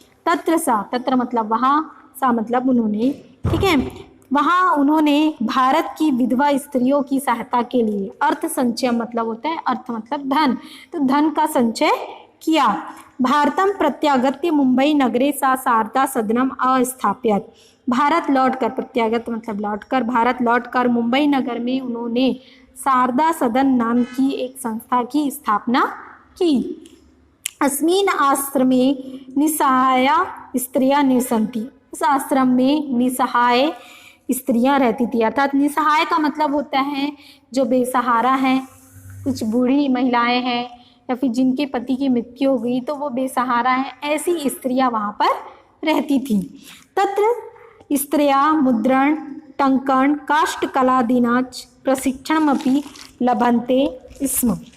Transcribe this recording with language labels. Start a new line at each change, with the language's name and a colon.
Hindi: तत्र मतलब वहाँ, सा मतलब उन्होंने, ठीक है, वहाँ उन्होंने भारत की विधवा स्त्रियों की सहायता के लिए अर्थ संचय मतलब होता है, अर्थ मतलब धन, तो धन का संचय किया।
Sanskrit: भारतम प्रत्यागत्य मुंबई नगरे सा शारदा सदनम अस्थाप्यत।
Hindi: भारत लौटकर, प्रत्यागत मतलब लौटकर, भारत लौटकर मुंबई नगर में उन्होंने शारदा सदन नाम की एक संस्था की स्थापना की।
Sanskrit: अस्मिन् आश्रमे निसहाया स्त्रियां निवसन्ति।
Hindi: उस आश्रम में निसहाय स्त्रियां रहती थी। अर्थात निसहाय का मतलब होता है जो बेसहारा हैं, कुछ बूढ़ी महिलाएं हैं या फिर जिनके पति की मृत्यु हो गई तो वो बेसहारा हैं, ऐसी स्त्रियां वहाँ पर रहती थीं।
Sanskrit: तत्र स्त्रियां मुद्रण टंकन काष्ठकलादीनाच प्रशिक्षणमपि लभन्ते स्म।